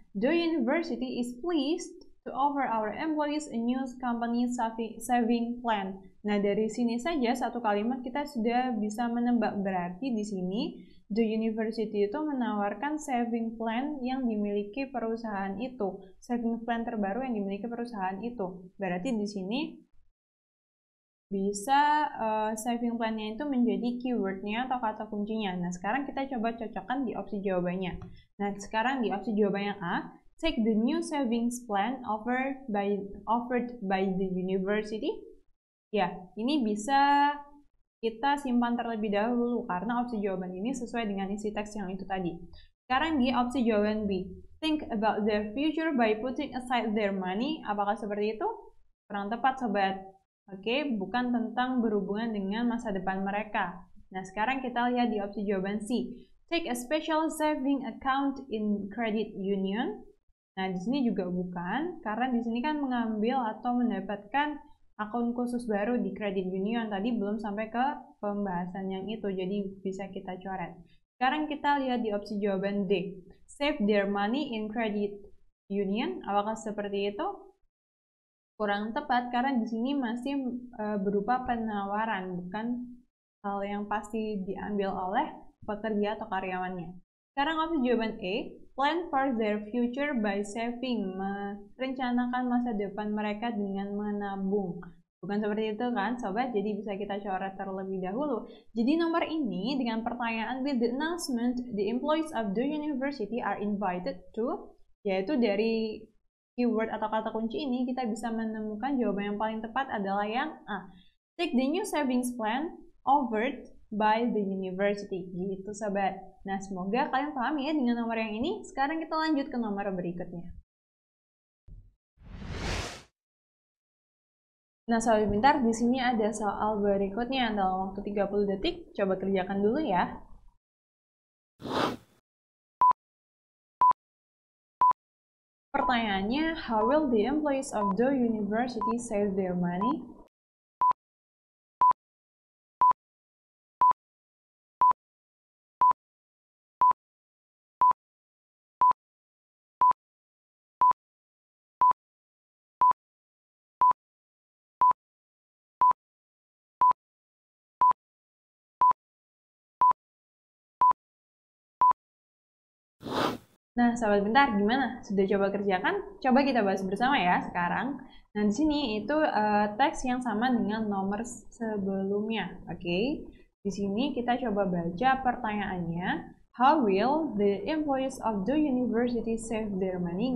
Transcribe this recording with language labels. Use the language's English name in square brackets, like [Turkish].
[English] The university is pleased to offer our employees a new company saving plan. [Indonesian] Nah, dari sini saja satu kalimat kita sudah bisa menebak, berarti di sini the university itu menawarkan saving plan yang dimiliki perusahaan itu. Saving plan terbaru yang dimiliki perusahaan itu. Berarti di sini bisa saving plan-nya itu menjadi keyword-nya atau kata kuncinya. Nah, sekarang kita coba cocokkan di opsi jawabannya. Nah, sekarang di opsi jawabannya A, [English] take the new savings plan offered by the university. [Indonesian] Ya, ini bisa kita simpan terlebih dahulu karena opsi jawaban ini sesuai dengan isi teks yang itu tadi. Sekarang di opsi jawaban B, [English] think about their future by putting aside their money. [Indonesian] Apakah seperti itu? Kurang tepat, sobat. Oke, bukan tentang berhubungan dengan masa depan mereka. Nah, sekarang kita lihat di opsi jawaban C. [English] Take a special saving account in credit union. [Indonesian] Nah, di sini juga bukan, karena di sini kan mengambil atau mendapatkan akun khusus baru di credit union. Tadi belum sampai ke pembahasan yang itu, jadi bisa kita coret. Sekarang kita lihat di opsi jawaban D. [English] Save their money in credit union. [Indonesian] Apakah seperti itu? Kurang tepat karena di sini masih berupa penawaran, bukan hal yang pasti diambil oleh pekerja atau karyawannya. Sekarang opsi jawaban E, [English] plan for their future by saving, [Indonesian] merencanakan masa depan mereka dengan menabung. Bukan seperti itu kan sobat, jadi bisa kita coret terlebih dahulu. Jadi nomor ini dengan pertanyaan [English] with the announcement, the employees of the university are invited to, [Indonesian] yaitu dari keyword atau kata kunci ini kita bisa menemukan jawaban yang paling tepat adalah yang A. [English] Take the new savings plan offered by the university. [Indonesian] Gitu sobat. Nah, semoga kalian paham ya dengan nomor yang ini. Sekarang kita lanjut ke nomor berikutnya. Nah, sobat pintar, di sini ada soal berikutnya dalam waktu 30 detik. Coba kerjakan dulu ya. Pertanyaannya, [English] how will the employees of the university save their money? [Indonesian] Nah, sahabat pintar, gimana? Sudah coba kerjakan? Coba kita bahas bersama ya sekarang. Nah, di sini itu teks yang sama dengan nomor sebelumnya, oke? Di sini kita coba baca pertanyaannya. [English] How will the employees of the university save their money?